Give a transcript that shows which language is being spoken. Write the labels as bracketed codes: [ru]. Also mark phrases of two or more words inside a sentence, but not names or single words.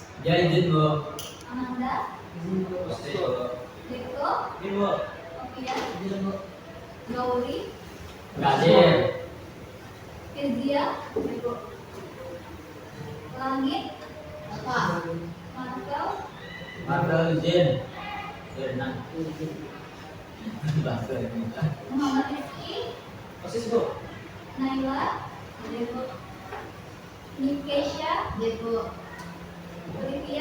[id] Ya izin Bu. Amanda, Izin Bu. Deko, Izin Bu. Okia, Izin Bu. Gauri, Gadir. Kezia, Langit, Pak, Markel, Markel izin. Berenang. Bahasa ini. Muhammad Rizky, Osis Bu. Naila, Deko, Nikesha, Deko, Olivia,